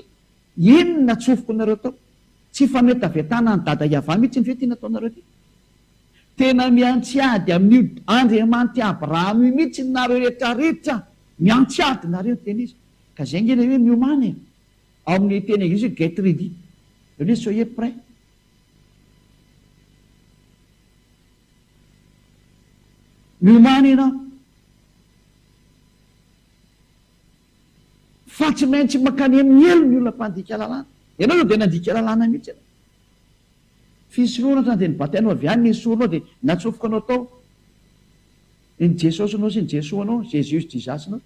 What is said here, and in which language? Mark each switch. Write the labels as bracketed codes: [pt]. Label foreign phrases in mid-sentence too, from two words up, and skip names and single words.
[mg] Inona tsofoko nareo tao? Tsy fametavetana ny dada Iava mihitsy ny fe tena ataonareo ty. Tena miantsiady amin'io Andriamanitra Abrahama mihitsy nareo rehetrarehetra miantsiady nareo teny izy. Ka zay ngena hoe miomany ao amin'ny teny anglisy [en] get ready. [fr] Hoe soyez prêt. [mg] Miomany ianao fa tsy maintsy makany amin'ny elo ny olona mpandika lalàna. Ianao io dia nandika lalàna mihitsy ianao. Fisoloana ohatrany dia nibatainao avy any nesoronao dia natsofoka anao tao ny Jesosy anao sy ny Jesoa anao, Jesus Jesus-nao.